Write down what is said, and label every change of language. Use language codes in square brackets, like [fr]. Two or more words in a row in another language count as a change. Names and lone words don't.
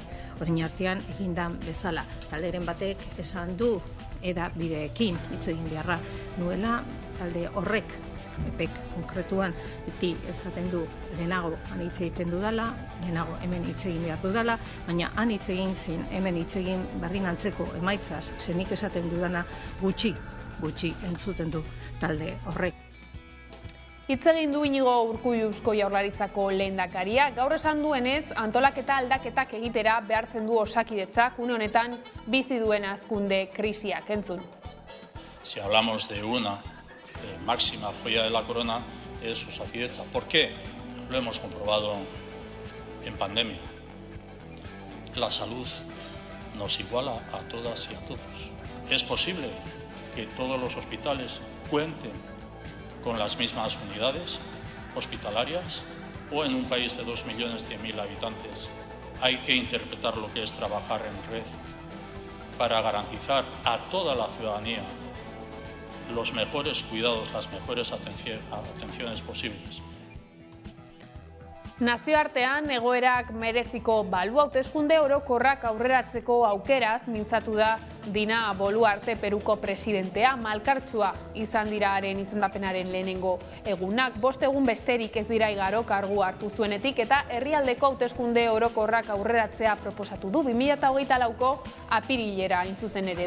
[eu] Orain artean egindan bezala. Talderen batek esan du bideekin hitz egin beharra nuela, talde horrek epek konkretuan beti esaten du lehenago han hitz egiten dudala, lehenago hemen hitz egin behar dudala, baina han hitz egin zin, hemen hitz egin berdin antzeko emaitzaz, zenik esaten dudana gutxi entzuten du talde horrek. Hitz egin du Inigo Urkullu Eusko Jaurlaritzako lehendakaria, gaur esan duenez antolaketa aldaketak egitera behartzen du Osakidetzak une honetan bizi duen hazkunde krisiak entzun. [es] Si hablamos de una máxima joya de la corona es Osakidetza. ¿Por qué? Lo hemos comprobado en pandemia. La salud nos iguala a todas y a todos. ¿Es posible que todos los hospitales cuenten con las mismas unidades hospitalarias? ¿O en un país de 2.100.000 habitantes hay que interpretar lo que es trabajar en red para garantizar a toda la ciudadanía los mejores cuidados, las mejores atenciones posibles? [eu] Nazioartean egoerak mereziko balu hauteskunde orokorrak aurreratzeko aukeraz mintzatu da Dina Boluarte Peruko presidentea. Malkartsua izan dira haren izendapenaren lehenengo egunak. 5 egun besterik ez dira igaro kargu hartu zuenetik eta herrialdeko hauteskunde orokorrak aurreratzea proposatu du 2024ko apirilera hain zuzen ere.